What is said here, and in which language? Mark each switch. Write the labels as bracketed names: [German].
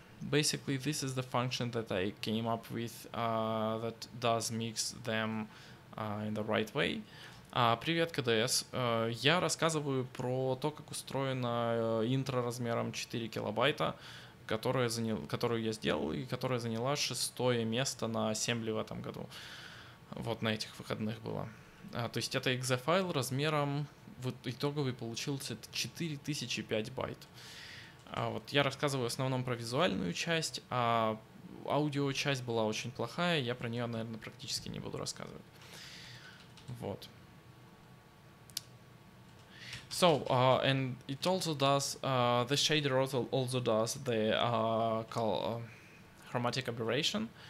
[English] Basically, this is the function that I came up with that does mix them in the right way. [Russian] Привет, КДС. Я рассказываю про то, как устроена интро размером 4 килобайта, которую я сделал и которая заняла 6-е место на Assembly в этом году. Вот на этих выходных было. То есть это exe файл размером, вот итоговый получился 4005 байт. Вот я рассказываю в основном про визуальную часть, а аудио-часть была очень плохая, я про нее, наверное, практически не буду рассказывать. Вот. [English] So, and it also does, the shader also does the chromatic aberration.